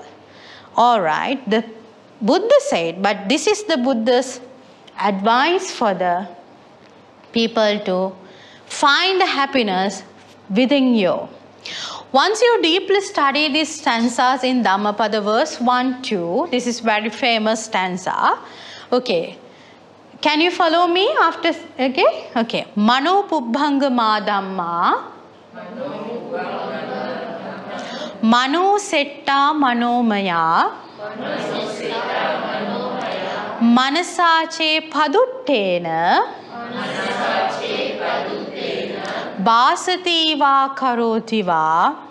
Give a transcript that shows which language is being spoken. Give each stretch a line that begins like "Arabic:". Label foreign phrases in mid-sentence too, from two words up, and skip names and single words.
English: Alright, the Buddha said, but this is the Buddha's advice for the people to find the happiness within you. Once you deeply study these stanzas in Dhammapada verse 1, 2, this is very famous stanza. Okay. Can you follow me after? Okay. Okay.
Pali: Mano pubbhanga ma dhamma. Mano setta manomaya. Manasache paduttena. Bhasati va karoti va.